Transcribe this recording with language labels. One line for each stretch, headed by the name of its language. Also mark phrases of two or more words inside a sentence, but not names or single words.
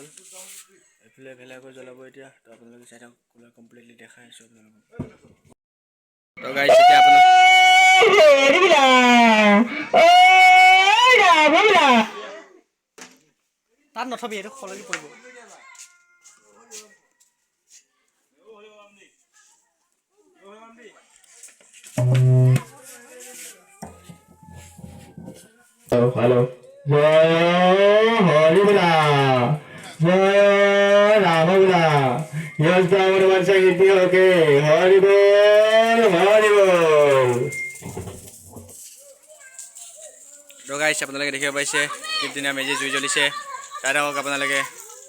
Assamese: এইফালে ভেলাঘৰ জ্বলাব এতিয়া। তো আপোনালোকে চাই থাকক, কমপ্লিটলি দেখাই আছোঁ আপোনালোকক। তো গাইছ এতিয়া আপোনালোক তাত নথবি, এইটো সলনি পৰিব।
Hindi: हेलो जय हरि बोला जय राम बोला यश दामोदर वर्षा कीर्ति होके हरि बोल हरि बोल।
Assamese: তো গাইছ আপোনালোকে দেখিব পাইছে কি ধুনীয়া মেজি জুই জ্বলিছে। চাই থাকক আপোনালোকে।